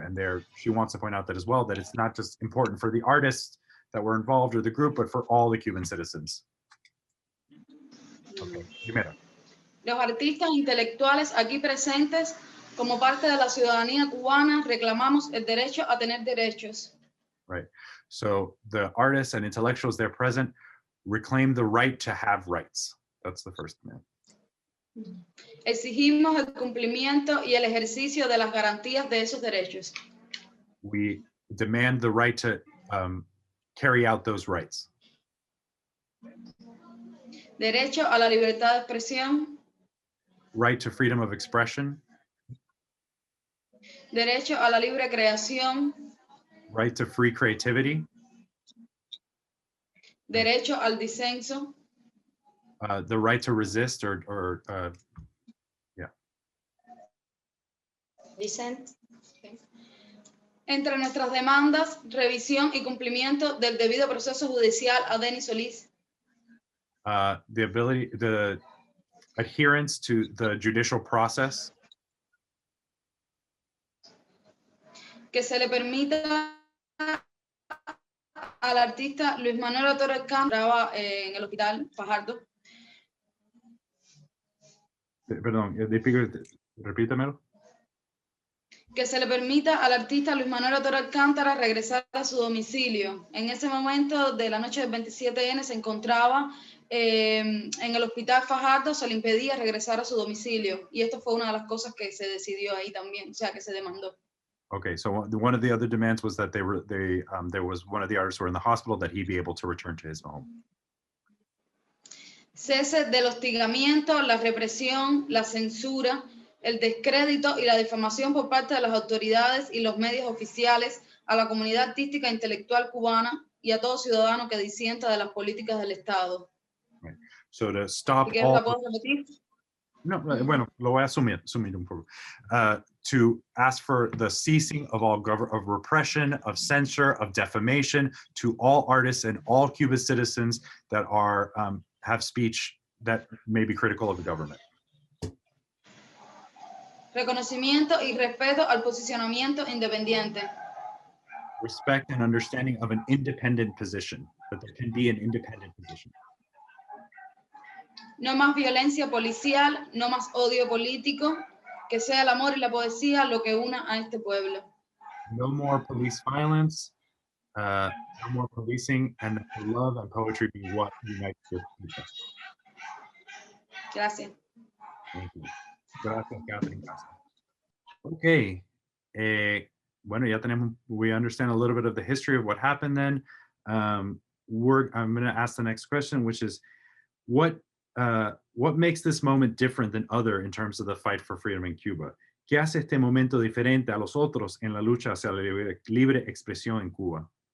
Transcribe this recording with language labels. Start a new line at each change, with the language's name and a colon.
English: And she wants to point out that as well, that it's not just important for the artists that were involved or the group, but for all the Cuban citizens.
Spanish: Okay, primero. Los artistas intelectuales aquí presentes, como parte de la ciudadanía cubana, reclamamos el derecho a tener derechos.
English: Right. So the artists and intellectuals there present reclaim the right to have rights. That's the first demand.
Spanish: Exigimos el cumplimiento y el ejercicio de las garantías de esos derechos.
English: We demand the right to carry out those rights.
Spanish: derecho a la libertad de expresión,
English: right to freedom of expression,
Spanish: derecho a la libre creación,
English: right to free creativity,
Spanish: derecho al disenso,
English: the right to resist or Dissent. Okay.
Spanish: entre nuestras demandas, revisión y cumplimiento del debido proceso judicial a Denis Solís,
English: the adherence to the judicial process,
Spanish: que se le permita al artista Luis Manuel Otero Alcántara en el hospital Fajardo, perdón, repítamelo. que se le permita al artista Luis Manuel Otero Alcántara regresar a su domicilio. En ese momento de la noche del 27N se encontraba en el hospital Fajardo, se le impedía regresar a su domicilio y esto fue una de las cosas que se decidió ahí también, o sea, que se demandó.
English: Okay, so one of the other demands was that there was one of the artists who were in the hospital that he be able to return to his home.
Spanish: Cese del hostigamiento, la represión, la censura, el descrédito y la difamación por parte de las autoridades y los medios oficiales a la comunidad artística e intelectual cubana y a todo ciudadano que disienta de las políticas del Estado.
English: Right. So to stop
Spanish: ¿La
English: all,
Spanish: puedo repetir? no, bueno, lo voy a asumir un poco.
English: To ask for the ceasing of all of repression, of censure, of defamation to all artists and all Cuban citizens that are have speech that may be critical of the government.
Spanish: Reconocimiento y respeto al posicionamiento independiente.
English: Respect and understanding of an independent position, that there can be an independent position.
Spanish: No más violencia policial, no más odio político, que sea el amor y la poesía lo que una a este pueblo.
English: No more police violence, no more policing, and that love and poetry be what unites this people.
Spanish: Gracias.
English: Thank you. Gracias, Catherine. Okay.
Spanish: Bueno, ya tenemos,
English: we understand a little bit of the history of what happened then. I'm going to ask the next question, which is, what makes this moment different than other in terms of the fight for freedom in Cuba?
Spanish: ¿Qué hace este momento diferente a los otros en la lucha hacia la libre expresión en Cuba?